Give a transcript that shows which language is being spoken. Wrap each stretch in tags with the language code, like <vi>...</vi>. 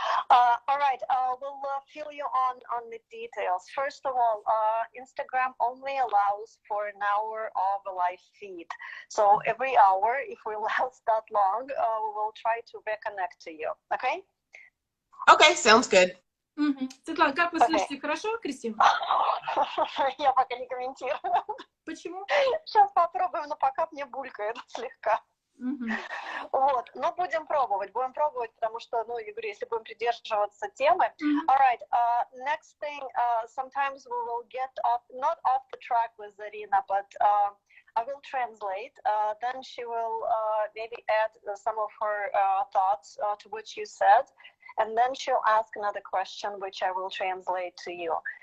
<en>All right, we'll fill you on the details. First of all, Instagram only allows for an hour of a live feed. So every hour, if we last that long, we will try to reconnect to you. Okay? Okay, sounds good.</en> <ru>Светлана, как вы слышите? Хорошо, Кристина? Я пока не комментирую. Почему? Сейчас попробуем, но пока мне булькает слегка. Вот, но будем пробовать, потому что, ну, я говорю, если будем придерживаться темы.</ru> <en>All right, next thing, sometimes we will get off, not off the track with Zarina, but I will translate, then she will maybe add some of her thoughts to what you said, and then she'll ask another question, which I will translate to you.</en>